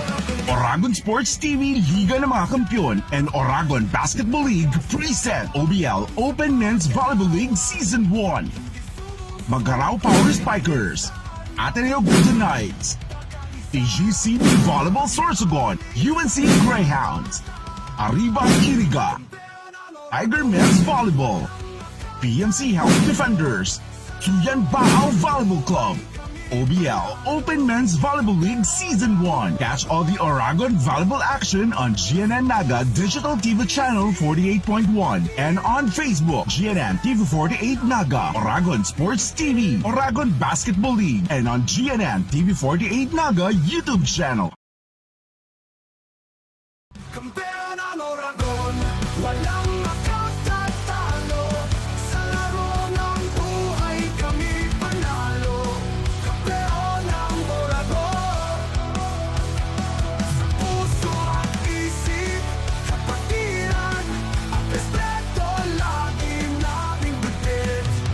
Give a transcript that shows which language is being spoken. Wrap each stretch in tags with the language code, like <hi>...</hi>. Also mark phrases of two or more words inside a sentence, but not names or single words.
<en>Oragon Sports TV Liga ng mga Kampiyon and Oragon Basketball League Preset OBL Open Men's Volleyball League Season 1. Magarao Power Spikers, Ateneo Golden Knights, TGCB Volleyball Sorsogon, UNC Greyhounds, Arriba Iriga, Tiger Men's Volleyball, PMC Health Defenders, Tuyan Bao Volleyball Club, OBL Open Men's Volleyball League Season 1. Catch all the Oragon volleyball action on GNN Naga Digital TV Channel 48.1 and on Facebook, GNN TV 48 Naga, Oragon Sports TV, Oragon Basketball League, and on GNN TV 48 Naga YouTube channel.</en> <tl>Kampeon ang Oragon, walang makatatalo. Sa laro ng buhay kami panalo. Kampeon ang Oragon. Sa puso at isip, kapatiran, at respeto lagi naming bitbit.</tl>